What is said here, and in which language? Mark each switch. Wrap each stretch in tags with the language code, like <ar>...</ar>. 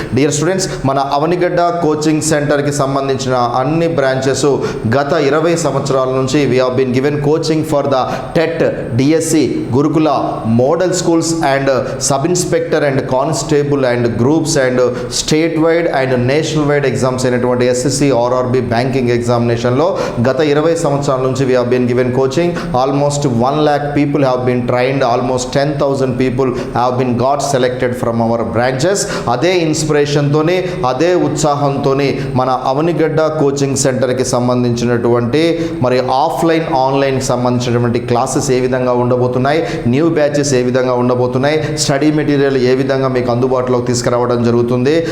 <en>dear students,</en> <te>మన Avanigadda coaching సెంటర్కి సంబంధించిన అన్ని బ్రాంచెస్ గత 20 సంవత్సరాల నుంచి</te> <en>we have been given coaching for the TET, DSC, Gurukula, model schools and sub inspector and constable and groups and state wide and national wide exams</en> <te>అయినటువంటి</te> <en>SSC, RRB, banking ఎగ్జామినేషన్లో</en> <te>గత 20 సంవత్సరాల నుంచి</te> <en>We have been given coaching. Almost 1 lakh people have been trained, almost 10,000 people have been got selected from our branches.</en> <te>అదే ఇన్స్పిరేషన్తోని అదే ఉత్సాహంతోని మన Avanigadda coaching సెంటర్కి సంబంధించినటువంటి మరి ఆఫ్లైన్ ఆన్లైన్కి సంబంధించినటువంటి క్లాసెస్ ఏ విధంగా ఉండబోతున్నాయి, న్యూ బ్యాచెస్ ఏ విధంగా ఉండబోతున్నాయి, స్టడీ మెటీరియల్ ఏ విధంగా మీకు అందుబాటులోకి తీసుకురావడం జరుగుతుంది.</te>